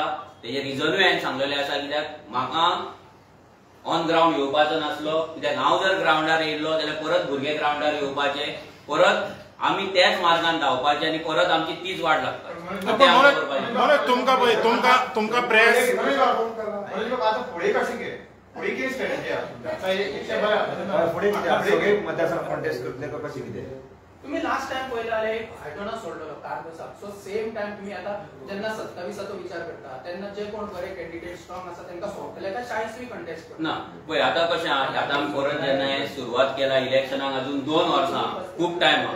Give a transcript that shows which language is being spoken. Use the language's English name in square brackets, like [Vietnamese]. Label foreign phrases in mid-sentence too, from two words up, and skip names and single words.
[Konkani] तेजे रिजनूय हांवें सांगलेलें आसा, कित्याक म्हाका [English] on ground [Konkani] येवपाचो नासलो. कित्याक हांव जर ग्राउंडार येयल्लो जाल्यार परत भुरगे ग्राउंडार येवपाचे, परत आमी त्याच मार्गान धांवपाचे आनी परत आमची तीच वाट लागता. तुमकां प्रेस आता पुढे कशी घे, पुढे किती [English] strategy contest [Konkani] करतले का कशी कितें. तुम्ही [English] last time [Konkani] पयले जाल्यार एक हायटोना सोडलो कारबसाक. [English] so same time [Konkani] तुम्ही आता जेन्ना 27चो विचार करता तेन्ना जे कोण बरे [English] candidate strong [Konkani] आसा तांकां सोडटले काय 40 कॉन्टेस्ट करता. ना पळय आतां कशें आहा, आतां आमी परत जेन्ना सुरवात केला इलेक्शनाक अजून 2 वर्सां खूब टायम आहा.